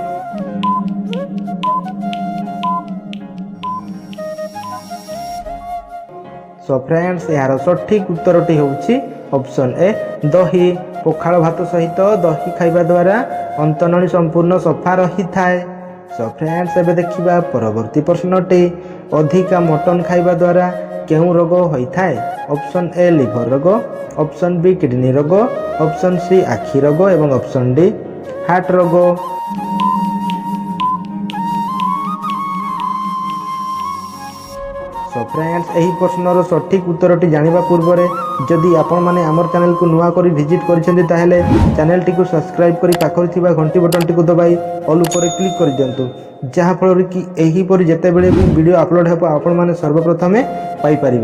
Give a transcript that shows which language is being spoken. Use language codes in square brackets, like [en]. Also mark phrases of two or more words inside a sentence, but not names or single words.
[en] so friends [or] ୟାର ସଠିକ ଉତ୍ତରଟି ହେଉଛି [en] option A [or] ଦହି। ପଖାଳ ଭାତ ସହିତ ଦହି ଖାଇବା ଦ୍ୱାରା ଅନ୍ତନଳୀ ସମ୍ପୂର୍ଣ୍ଣ ସଫା ରହି ଥାଏ। [en] so friends [or] ଏବେ ଦେଖିବା ପରବର୍ତ୍ତୀ ପ୍ରଶ୍ନଟି ଅଧିକା ମଟନ ଖାଇବା ଦ୍ୱାରା କେଉଁ ରୋଗ ହୋଇଥାଏ? [en] option A [or] ଲିଭର ରୋଗ, [en] option B [or] କିଡନୀ ରୋଗ, [en] option C [or] ଆଖି ରୋଗ ଏବଂ [en] option D [or] ହାର୍ଟ ରୋଗ। [en] so friends, [or] ଏହି ପ୍ରଶ୍ନର ସଠିକ୍ ଉତ୍ତରଟି ଜାଣିବା ପୂର୍ବରେ ଯଦି ଆପଣମାନେ ଆମର ଚ୍ୟାନେଲକୁ ନୂଆ କରି ଭିଜିଟ୍ କରିଛନ୍ତି ତାହେଲେ ଚ୍ୟାନେଲଟିକୁ ସବସ୍କ୍ରାଇବ୍ କରି ପାଖରେ ଥିବା ଘଣ୍ଟି ବଟନଟିକୁ ଦବାଇ ଅଲ୍ ଉପରେ କ୍ଲିକ୍ କରିଦିଅନ୍ତୁ, ଯାହାଫଳରେ କି ଏହିପରି ଯେତେବେଳେ ବି [en] video upload [or] ହେବ ଆପଣମାନେ ସର୍ବପ୍ରଥମେ ପାଇପାରିବେ।